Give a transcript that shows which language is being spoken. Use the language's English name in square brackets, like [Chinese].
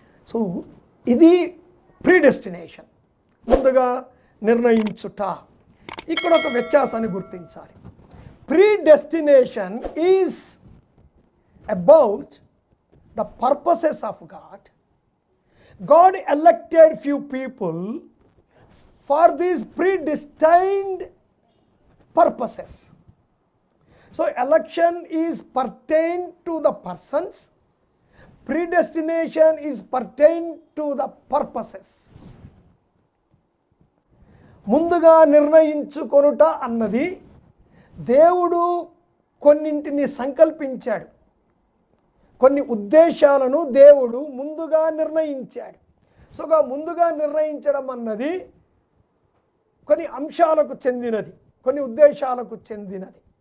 [Telugu] So ఇది ప్రీడెస్టినేషన్, ముందుగా నిర్ణయించుట. ఇక్కడ ఒక వ్యత్యాసాన్ని గుర్తించాలి. [English] Predestination is about the purposes of God. God elected few people for these predestined purposes. So election is pertain to the persons, predestination is pertain to the purposes. [Telugu] ముందుగా నిర్ణయించుకొనుట అన్నది దేవుడు కొన్నింటిని సంకల్పించాడు, కొన్ని ఉద్దేశాలను దేవుడు ముందుగా నిర్ణయించాడు. సో ముందుగా నిర్ణయించడం అన్నది కొన్ని అంశాలకు చెందినది, కొన్ని ఉద్దేశాలకు చెందినది.